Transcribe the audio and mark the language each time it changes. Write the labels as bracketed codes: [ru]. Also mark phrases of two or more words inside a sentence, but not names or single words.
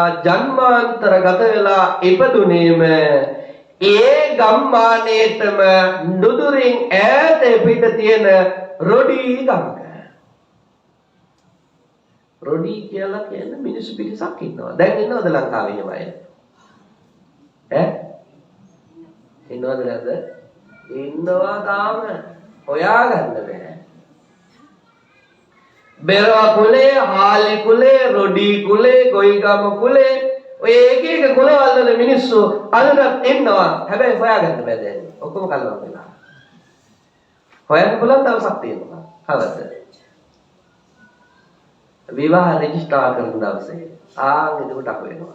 [si] ජන්මාන්තරගත වෙලා ඉපදුනේම ඒ ගම්මානයේටම නුදුරින් ඈත පිට තියෙන රොඩි ගමක. රොඩි කියලා කියන මිනිස්සු පිරිසක් ඉන්නවා. දැන් ඉන්නවද ලංකාවේ එහෙම අය? ඉන්නවද නැද්ද? ඉන්නවා තාම. හොයාගන්න බෑ. බෙරවා කුලේ, හාලි කුලේ, රොඩි කුලේ, ගොයිගම කුලේ ඔය එක කුලවල වල මිනිස්සු අදටත් ඉන්නවා. හැබැයි හොයාගන්න බෑ දැන්. ඔක්කොම කල්පනා වෙලා. හොයන්න පුළුවන් දවසක් තියෙනවා. හවස. විවාහ රෙජිස්ටර් කරන දවසේ එතකොට අහු වෙනවා.